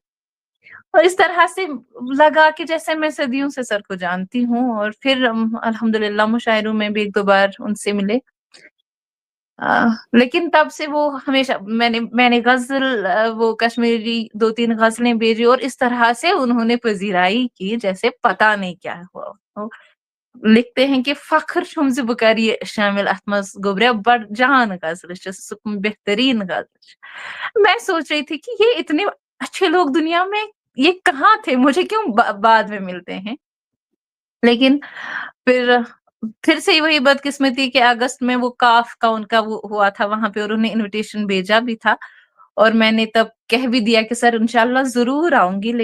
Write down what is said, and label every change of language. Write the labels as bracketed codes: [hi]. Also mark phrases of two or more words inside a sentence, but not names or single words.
[ur] اور اس طرح سے لگا کہ جیسے میں صدیوں سے سر کو جانتی ہوں, اور پھر الحمدللہ مشاعروں میں بھی 1-2 بار ان سے ملے. لیکن تب سے وہ ہمیشہ میں نے غزل وہ کشمیری 2-3 غزلیں بھیجی, اور اس طرح سے انہوں نے پذیرائی کی جیسے پتا نہیں کیا ہوا. لکھتے ہیں کہ [ks] فخر چھم ز بہ کر یہ شامل ات مز گوبریا بڑ جان غزل بہترین غزل. [ur] میں سوچ رہی تھی کہ یہ اتنے اچھے لوگ دنیا میں یہ کہاں تھے, مجھے کیوں بعد میں ملتے ہیں. لیکن پھر سے وہی بدقسمتی کہ اگست میں وہ کاف کا ان کا وہ ہوا تھا وہاں پہ, اور انہیں انویٹیشن بھیجا بھی تھا, اور میں نے تب کہہ بھی دیا کہ سر انشاءاللہ ضرور آؤں گی.